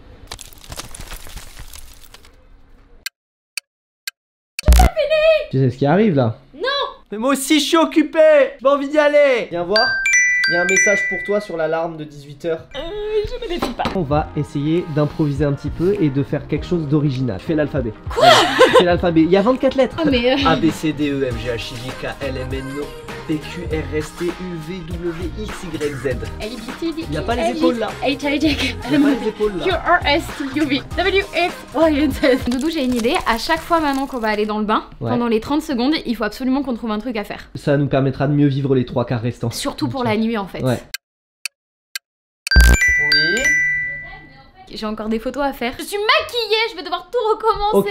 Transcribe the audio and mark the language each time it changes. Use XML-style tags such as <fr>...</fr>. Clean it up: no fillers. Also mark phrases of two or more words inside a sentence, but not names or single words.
<fr>Tu sais ce qui arrive là? Non. Mais moi aussi je suis occupé. J'ai envie d'y aller. Viens voir. Il y a un message pour toi sur l'alarme de 18h. Je me défie pas. On va essayer d'improviser un petit peu et de faire quelque chose d'original. Fais l'alphabet. Quoi? Fais l'alphabet. Il y a 24 lettres. Oh, mais A, B, C, D, E, F, G, H, I, J, K, L, M, N, O, P, Q, R, S, T, U, V, W, X, Y, Z. Il n'y a pas les épaules là. Il n'y a pas les épaules là. Q, R, S, T, U, V, W, X, Y, Z. Doudou, j'ai une idée. À chaque fois maintenant qu'on va aller dans le bain, pendant les 30 secondes, il faut absolument qu'on trouve un truc à faire. Ça nous permettra de mieux vivre les 3 quarts restants. Surtout pour la nuit en fait. Ouais. Oui. J'ai encore des photos à faire. Je suis maquillée, je vais devoir tout recommencer.</fr>